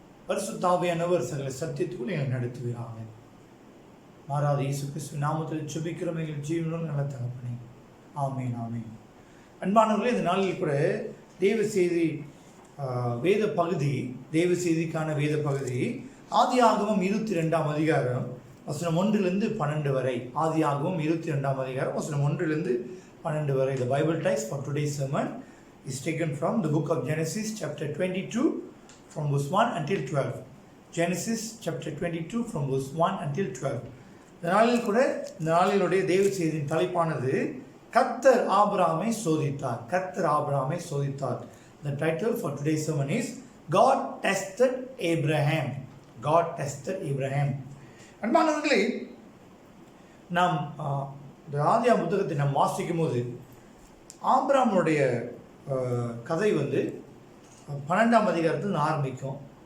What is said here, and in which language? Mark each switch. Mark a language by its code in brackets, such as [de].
[ta] பரிசுத்த ஆவியானவர் சகல சத்தியத்துக்குள் எங்களை நடத்துவீராக. மாறாத இயேசு கிறிஸ்து நாமத்தில் ஜெபிக்கிறோம் எங்கள் ஜீவனும் நல்ல தகப்பனே. ஆமேன், ஆமேன். அன்பானவர்களே, இந்த நாளில் கூட தேவ செய்தி வேத பகுதி, தேவ செய்திக்கான வேத பகுதி ஆதியாகமம் 22ஆம் அதிகாரம் வசனம் 1-12 வரை. ஆதியாகமம் 22ஆம் அதிகாரம் வசனம் 1-12 வரை. [en] The Bible text for today's sermon is taken from the book of Genesis chapter 22 from verse 1 until 12. Genesis chapter 22 from verse 1 until 12. [ta] இந்த நாளில் கூட இந்த நாளினுடைய தேவ செய்தியின் தலைப்பானது கர்த்தர் ஆபிரகாமை சோதித்தார். கர்த்தர் ஆபிரகாமை சோதித்தார். [en] The title for today's sermon is God tested Abraham. God tested Abraham. [ta] அன்பானவர்களே, நாம் இந்த ஆதியாகம புத்தகத்தை நாம் வாசிக்கும் போது ஆபிரகாமுடைய கதை 12ஆம் அதிகாரத்தில் ஆரம்பிக்கும்.